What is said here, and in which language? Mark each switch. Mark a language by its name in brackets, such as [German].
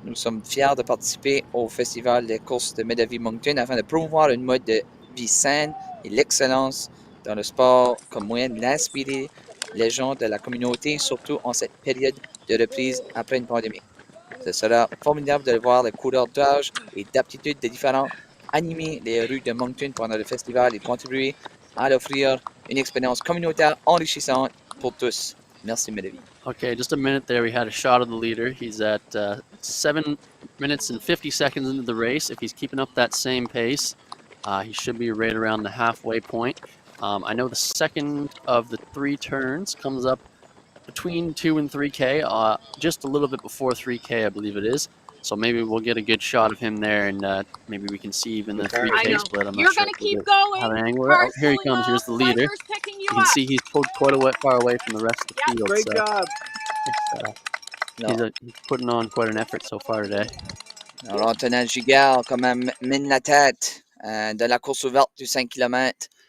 [French] Nous sommes fiers de participer au festival des courses de Medavie Moncton afin de promouvoir une mode de vie saine et l'excellence dans le sport comme moyen d'inspirer les gens de la communauté, surtout en cette période de reprise après une pandémie. Ce sera formidable de voir les coureurs d'âge et d'aptitudes des différents animer les rues de Moncton pendant le festival et contribuer à offrir une expérience communautaire enrichissante pour tous. Merci, Medavie. [English] Okay, just a minute there. We had a shot of the leader. He's at 7 minutes and 50 seconds into the race. If he's keeping up that same pace, he should be right around the halfway point. I know the second of the 3 turns comes up between 2 and 3K, just a little bit before 3K, I believe it is. So maybe we'll get a good shot of him there, and maybe we can see even the 3K split. I'm not You're sure going to keep going. have an angle. Oh, here he comes. Here's the leader. You can see he's pulled quite a far away from the rest of the field. Great job. He's putting on quite an effort so far today. [French] Alors, Antonin Gigard, quand même, mine la tête de la course ouverte du 5 km.